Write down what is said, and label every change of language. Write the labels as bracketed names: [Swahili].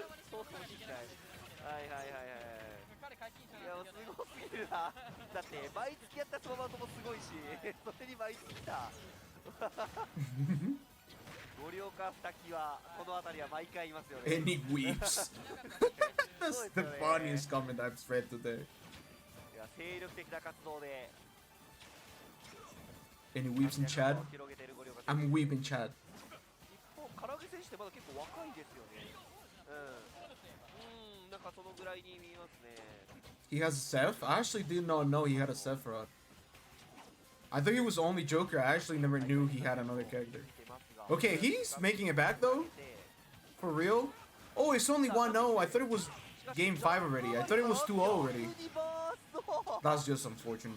[Japanese] そうかもしれない。はいはいはいはい。いやすごすぎるな。だって毎月やったそのままもすごいし、それに毎月来た。五稜か二木はこの辺りは毎回いますよね。 [English] And he weeps. That's the funniest comment I've read today. [Japanese] いや精力的な活動で。 [English] And he weeps in Chad. I'm weeping Chad. [Japanese] 一方、唐揚げ選手ってまだ結構若いですよね。なんかそのぐらいに見えますね。 [English] He has a Seph? I actually did not know he had a Sephiroth. I thought he was only Joker. I actually never knew he had another character. Okay, he's making it back though? For real? Oh, it's only 1-0. I thought it was game 5 already. I thought it was 2-0 already. That's just unfortunate.